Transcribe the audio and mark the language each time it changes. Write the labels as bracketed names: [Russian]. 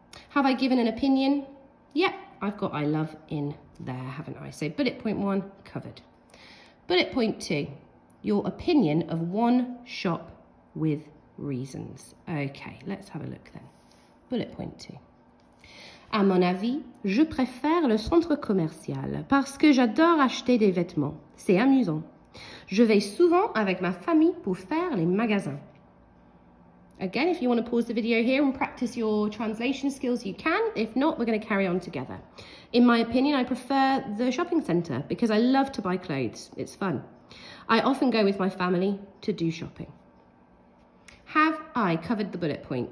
[English] Have I given an opinion? Yep, I've got I love in there, haven't I? So bullet point 1 covered. Bullet point 2, your opinion of one shop with reasons. Okay, let's have a look then. Bullet point 2. [French] À mon avis, je préfère le centre commercial parce que j'adore acheter des vêtements. C'est amusant. Je vais souvent avec ma famille pour faire les magasins. [English] Again, if you want to pause the video here and practice your translation skills, you can. If not, we're going to carry on together. In my opinion, I prefer the shopping centre because I love to buy clothes. It's fun. I often go with my family to do shopping. Have I covered the bullet point?